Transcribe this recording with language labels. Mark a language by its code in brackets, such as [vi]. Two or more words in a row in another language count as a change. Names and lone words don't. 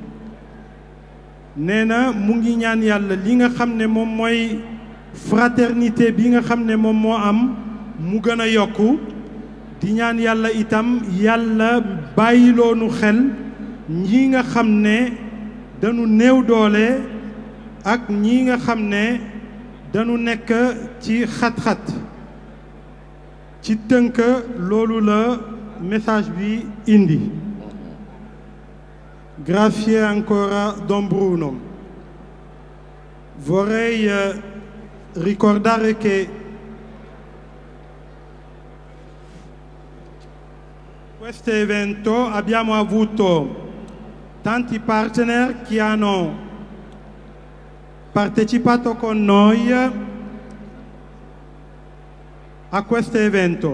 [wo] nee na mu ngi ñaan yàlla li nga xam ne moom mooy fraternité bi nga xam ne moom moo am mu gën a yokku di ñaan yàlla itam yàlla bàyyiloonu xel ñi nga xam ne dañu néew doole ak ñi nga xam ne dañu nekk ci xat-xat. ci tënk loolu la message bi indi. [it] Grazie ancora Don Bruno. Vorrei ricordare che questo evento abbiamo avuto tanti partner che hanno partecipato con noi a questo evento.